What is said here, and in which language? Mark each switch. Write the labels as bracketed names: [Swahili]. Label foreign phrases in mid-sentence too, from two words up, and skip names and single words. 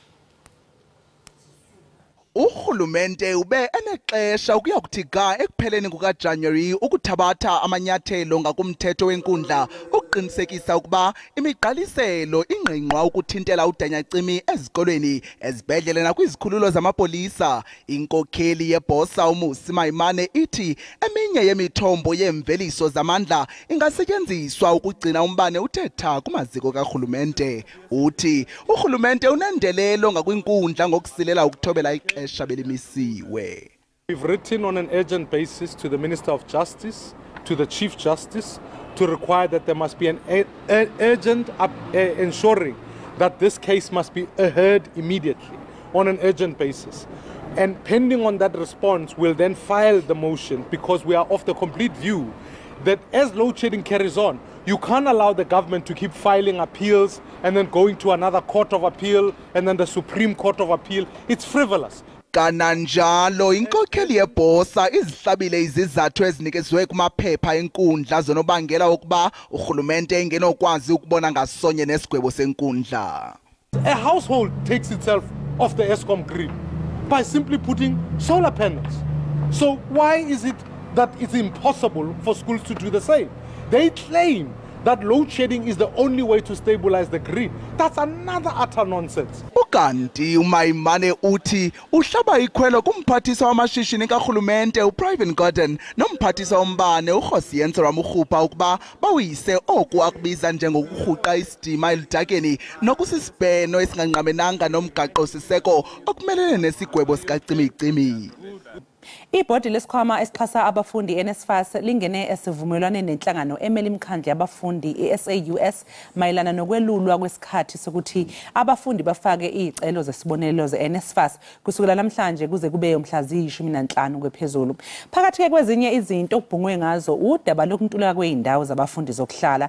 [Xhosa] Urhulumente ube enexesha ukuya kuthi ga ekupheleni kukaJanuary ukuthabatha amanyathelo ngakumthetho wenkundla ukuqinisekisa ukuba imigqaliselo ingqingqwa ukuthintela udanyacimi ezikolweni, ezibhedlele nakwizikhululo zamapolisa. Inkokheli yebosa uMusi Maimane ithi eminye yemithombo yemveliso zamandla ingasetyenziswa ukugcina umbane uthetha kumaziko karhulumente. Uthi urhulumente unendelelo ngakwinkundla ngokusilela ukuthobela [English] We've written on an urgent basis to the Minister of Justice, to the Chief Justice, to require that there must be an urgent ensuring that this case must be heard immediately on an urgent basis. And pending on that response, we'll then file the motion, because we are of the complete view that as load shedding carries on, you can't allow the government to keep filing appeals and then going to another court of appeal and then the Supreme Court of Appeal. It's frivolous. [Xhosa] Kananjalo inkokheli yebosa izihlabile izizathu ezinikezwe kumaphepha enkundla zonobangela ukuba urhulumente engenokwazi ukubona ngasonye nesigwebo senkundla. [English] A household takes itself off the Eskom grid by simply putting solar panels. So why is it that it's impossible for schools to do the same? They claim that load shedding is the only way to stabilize the grid. That's another utter nonsense. [Xhosa] Ukanti uMaimane uthi uhlaba ikhwelo kumphathisa wamashishini karhulumente uPrivate Gordon nomphathisa wombane uRhosiyense Ramokgopa ukuba bawuyise oku akubiza njengokurhuqa isidima elidakeni nokusisibheno esinganqamenanga nomgaqo siseko okumelene nesigwebo sikacimicimi. [Zulu] Ibhodi lesikhwama esixhasa abafundi NSFAS lingene esivumelwaneni nenhlangano emele imikhandlu yabafundi SAUS mayelana nokwelulwa kwesikhathi sokuthi abafundi bafake izicelo zesibonelelo zeNSFAS kusukela namhlanje kuze kube umhla ziyi-15 kwephezulu. Phakathi kwezinye izinto okubhungwe ngazo udaba lokuntuleka kweindawo zabafundi zokuhlala.